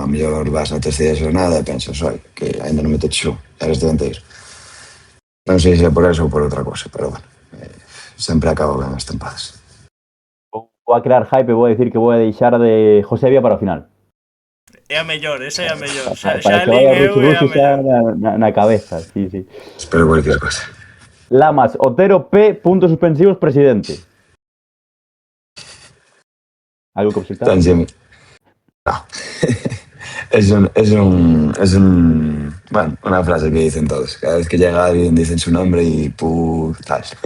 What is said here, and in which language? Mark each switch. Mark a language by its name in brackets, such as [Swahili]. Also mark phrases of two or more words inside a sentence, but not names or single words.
[Galician] A mellor vas na terceira xornada e pensas, oi, que ainda non metes xo, eres dianteiro. Non sei se é por eso ou por outra cosa, pero bueno, sempre acabo ben as tempadas. Vou a crear hype e vou a decir que vou a deixar de Josevia para o final. É a mellor, esa é a mellor. Para Xa [Spanish] que vaya [Galician] lín eu é a Ruchi xa mellor. na cabeza, sí. [Spanish] Espero cualquier cosa. Lamas, Otero P, puntos suspensivos, presidente. ¿Algo que objetar? Tan siempre. No. Bueno, una frase que dicen todos. Cada vez que llega alguien dicen su nombre y tal.